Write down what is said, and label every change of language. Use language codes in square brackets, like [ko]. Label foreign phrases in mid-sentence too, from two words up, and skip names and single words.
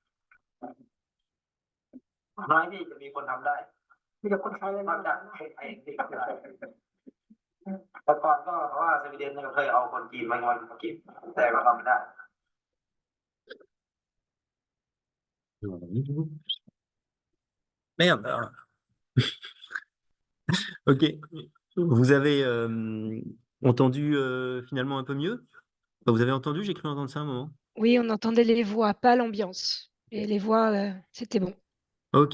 [th] น้อยที่จะมีคนทำได้มีแต่คนไทยนอกจากไอ้ที่ทำได้แต่ก่อนก็เพราะว่าสวีเดนเนี่ยเคยเอาคนจีนมาเก็บแต่ก็ทำไม่ได้ [fr] Merde. Ok. Vous avez entendu finalement un peu mieux? Enfin, vous avez entendu? J'ai cru entendre ça un moment. Oui, on entendait les voix, pas l'ambiance. Et les voix, c'était bon. Ok.